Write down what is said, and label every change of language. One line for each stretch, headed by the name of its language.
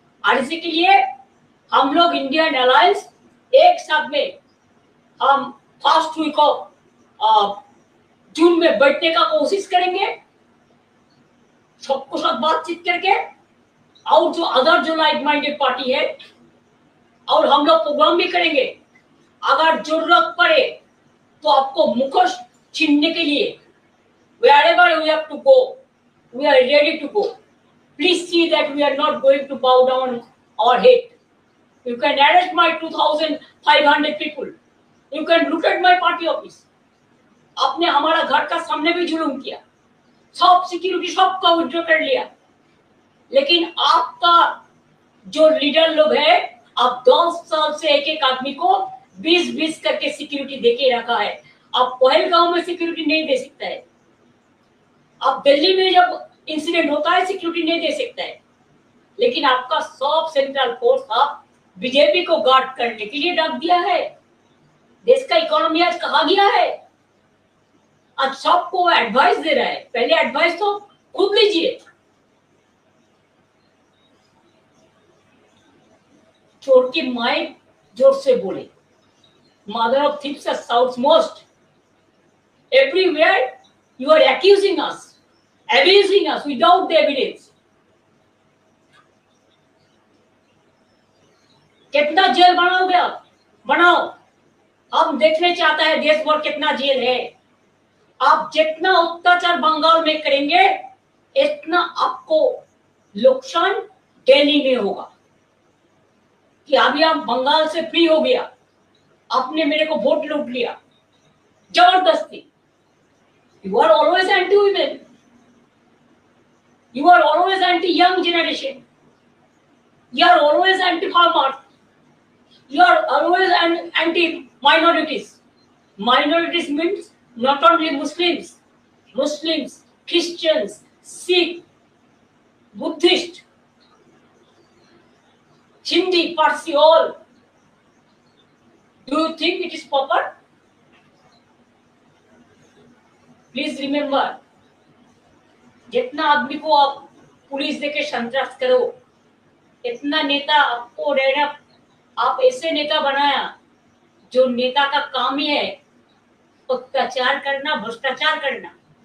Hindi: और इसी के लिए हम लोग इंडियन अलायंस एक साथ में हम फर्स्ट वीक ऑफ जून में बैठने का कोशिश करेंगे, सबको साथ बातचीत करके. और जो अदर जो लाइक माइंडेड पार्टी है, और हम लोग प्रोग्राम भी करेंगे. अगर जरूरत पड़े तो आपको मुखोश छीनने के लिए
English: wherever we have to go,
Hindi: we are ready to go.
English: Please see that we are not going to bow down our head. You can arrest my 2,500 people. You can look at my party office.
Hindi: आपने हमारा घर का सामने भी जुलूम किया, सब security सबका विड्रॉ कर लिया. लेकिन आपका जो लीडर लोग है, आप 10 साल से एक एक आदमी को 20-20 करके सिक्योरिटी देके रखा है. आप पहलगांव में सिक्योरिटी नहीं दे सकता है, आप दिल्ली में जब इंसिडेंट होता है सिक्योरिटी नहीं दे सकता है. लेकिन आपका सब सेंट्रल फोर्स आप बीजेपी को गार्ड करने के लिए रख दिया है. देश का इकोनॉमी आज कहाँ गया है? आज सबको एडवाइस दे रहा है. पहले एडवाइस तो खुद लीजिए. चोर की माई जोर से बोले,
English: mother of thieves
Hindi: south most.
English: Everywhere you are accusing us, abusing us without the evidence.
Hindi: कितना जेल बनाओगे आप? बनाओ. हम देखने चाहते हैं देश भर कितना जेल है. आप जितना अत्याचार बंगाल में करेंगे, इतना आपको नुकसान दिल्ली में होगा. कि अभी आप बंगाल से फ्री हो गया, आपने मेरे को वोट लूट लिया जबरदस्ती.
English: You are always anti-women. You are always anti-young generation. You are always anti-farmers. You are always anti-minorities. Minorities means not only Muslims, Muslims, Christians, Sikh, Buddhist, Hindi, Parsi, all. Do you think it is proper? Please remember,
Hindi: जितना आदमी को आप police देके संतरास करो, इतना नेता आपको रहना, आप ऐसे नेता बनाया जो नेता का काम ही है अत्याचार करना, भ्रष्टाचार करना।